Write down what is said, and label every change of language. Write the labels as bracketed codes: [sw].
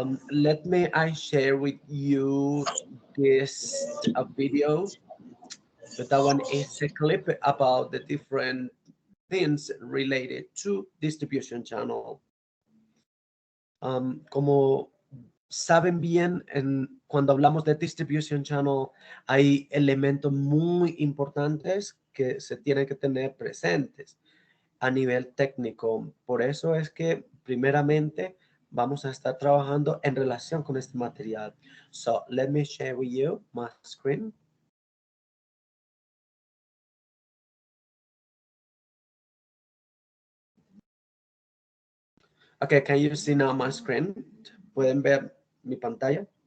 [en] Let me I share with you this video. So that one is a clip about the different things related to distribution channel. [es] Como saben bien, cuando hablamos de distribution channel, hay elementos muy importantes que se tienen que tener presentes a nivel técnico. Por eso es que primeramente vamos a estar trabajando en relación con este material. [en] So let me share with you my screen. Okay, can you see now my screen? [es] ¿Pueden ver mi pantalla?